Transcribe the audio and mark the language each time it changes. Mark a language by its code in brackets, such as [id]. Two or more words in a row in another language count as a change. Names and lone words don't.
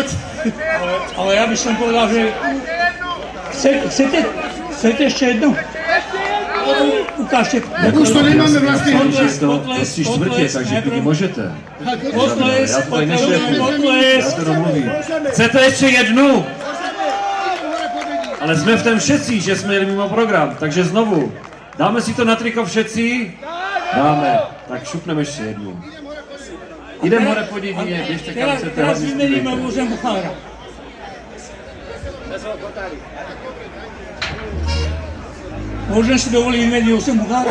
[sk] Ale ja by som povedal, že chcete ešte jednu? Ukážte. Už to nemáme vlastne. [cs] Tři čtvrtě, takže klidně můžete. Potles, Já tady nešlepuji, já to domluvím. Chcete ještě jednu? Ale jsme v tom všetci, že jsme jeli mimo program, takže znovu. Dáme si to na triko všetci? Dáme. Tak šupneme ještě jednu. [sk] Idem hore po divině, [cs] běžte kam chcete. [sk] Teraz vymeníme Božem Buchára. Môžem si dovoliť vymeniť Božem Buchára?